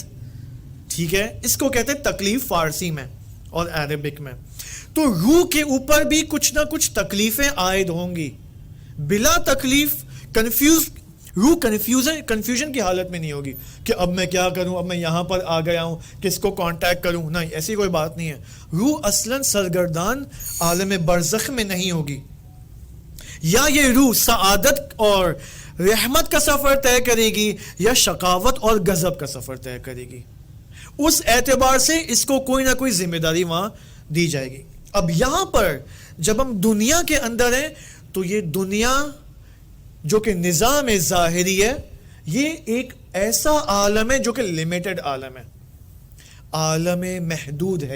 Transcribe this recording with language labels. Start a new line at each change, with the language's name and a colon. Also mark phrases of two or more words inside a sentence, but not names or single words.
Urdu: ٹھیک ہے، اس کو کہتے ہیں تکلیف فارسی میں اور عربک میں. تو روح کے اوپر بھی کچھ نہ کچھ تکلیفیں عائد ہوں گی. بلا تکلیف روح کنفیوژن کی حالت میں نہیں ہوگی کہ اب میں کیا کروں، اب میں یہاں پر آ گیا ہوں، کس کو کانٹیکٹ کروں. نہیں، ایسی کوئی بات نہیں ہے. روح اصلاً سرگردان عالم برزخ میں نہیں ہوگی. یا یہ روح سعادت اور رحمت کا سفر طے کرے گی یا شقاوت اور غضب کا سفر طے کرے گی. اس اعتبار سے اس کو کوئی نہ کوئی ذمہ داری وہاں دی جائے گی. اب یہاں پر جب ہم دنیا کے اندر ہیں تو یہ دنیا جو کہ نظام ظاہری ہے، یہ ایک ایسا عالم ہے جو کہ لمیٹڈ عالم ہے، عالم محدود ہے.